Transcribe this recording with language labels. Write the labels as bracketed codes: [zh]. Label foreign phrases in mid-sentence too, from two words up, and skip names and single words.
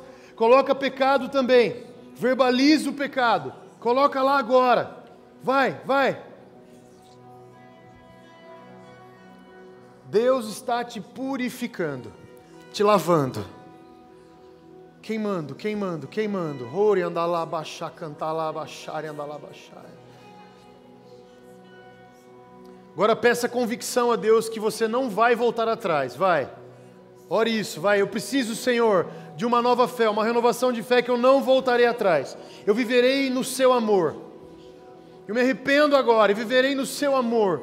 [pt] Coloca pecado também. Verbaliza o pecado. Coloca lá agora. Vai, vai. Deus está te purificando, te lavando, queimando, queimando, queimando. Ori andalabashá, cantalabashá, andalabashá. Agora peça convicção a Deus que você não vai voltar atrás, vai. Ore isso, vai. Eu preciso, Senhor, de uma nova fé, uma renovação de fé que eu não voltarei atrás. Eu viverei no seu amor. Eu me arrependo agora e viverei no seu amor.